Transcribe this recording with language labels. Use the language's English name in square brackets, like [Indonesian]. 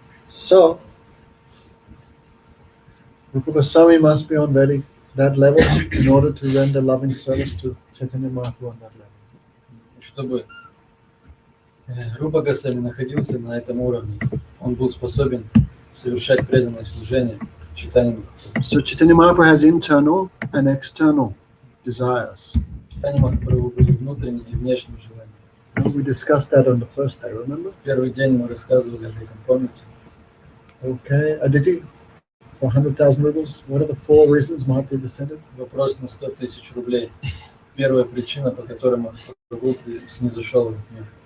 [English] So, Rupa Goswami must be on that level in order to render loving service to Chaitanya Mahaprabhu on that level. [Russian] Чтобы Рупа Госвами находился на этом уровне, он был способен совершать преданное служение Чайтанье Махапрабху. [English] So Chaitanya Mahaprabhu has internal and external desires. [Russian] Чайтанье Махапрабху были внутренние и внешние желания. [English] And we discussed that on the first day, remember? [Russian] Первый день мы рассказывали об этом, помните? [English] Okay, Aditi, for 100,000 rubles, what are the 4 reasons Mahaprabhu descended? [Russian] Вопрос на 100 тысяч рублей. Первая причина, по которой Махапрабху снизошел в этот мир.